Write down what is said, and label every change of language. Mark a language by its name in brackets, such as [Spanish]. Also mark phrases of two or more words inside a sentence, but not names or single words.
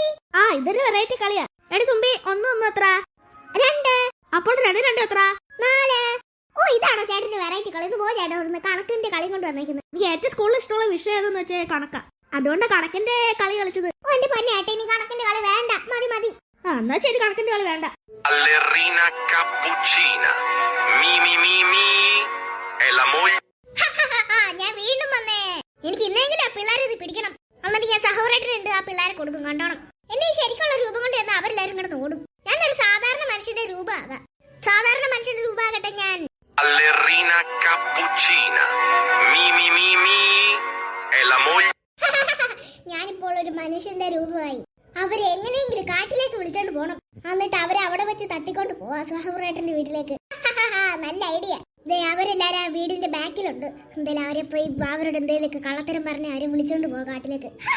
[Malayalam] ആ ഇതൊരു വെറൈറ്റി കളിയാ. എടി തുമ്പി 1 എത്ര? 2. അപ്പോൾ 2 എത്ര? 4. ഓ ഇതാണോ ചേട്ടന്റെ വെറൈറ്റി കളി? ഇത് പോ ചേട്ടാ, ഒന്ന് കണക്കിന്റെ കളി കൊണ്ട് വന്നേക്കുന്നത്. എനിക്ക് ഏറ്റവും സ്കൂളിൽ ഇഷ്ടമുള്ള വിഷയം ഏതെന്ന് വെച്ചാൽ കണക്കാ. അതുകൊണ്ട് കണക്കിന്റെ കളി കളിച്ചത്. ഓ എന്റെ പൊന്നേട്ടാ, ഇനി കണക്കിന്റെ കളി വേണ്ട, മതി മതി. ആ എന്നാ ശരി, കണക്കിന്റെ കളി വേണ്ട. [Italian] Ballerina cappuccina. Mi mi mi mi. È la moglie. [Malayalam] ഞാൻ വീണ്ടും വന്നേ. എനിക്ക് ഇന്നെങ്കിലും ആ പിള്ളേരെ ഇത് പിടിക്കണം. എന്നിട്ട് ഞാൻ സഹോദരനുണ്ട്, ആ പിള്ളേരെ കൊടുക്കും, കണ്ടോണം. എന്നെ ശരിക്കുള്ള രൂപം കൊണ്ട് എന്ന് അവരെല്ലാരും കിടന്ന് ഓടും. ഞാനൊരു സാധാരണ മനുഷ്യന്റെ രൂപമാകാം. സാധാരണ മനുഷ്യന്റെ രൂപമാകട്ടെ ഞാൻ. [Italian] Ballerina cappuccina. Mi mi mi mi. È la moglie. [Malayalam] ഞാനിപ്പോൾ ഒരു മനുഷ്യന്റെ രൂപമായി. അവരെ എങ്ങനെയെങ്കിലും കാട്ടിലേക്ക് വിളിച്ചോണ്ട് പോണം. എന്നിട്ട് അവരെ അവിടെ വെച്ച് തട്ടിക്കൊണ്ട് പോവാ സഹോദരന്റെ വീട്ടിലേക്ക്. നല്ല ഐഡിയ. അവരെല്ലാരും ആ വീടിന്റെ ബാക്കിലുണ്ട്. എന്തായാലും അവരെ പോയി അവരോട് എന്തെങ്കിലും കള്ളത്തരം പറഞ്ഞ് അവരെ വിളിച്ചോണ്ട് പോവാ കാട്ടിലേക്ക്.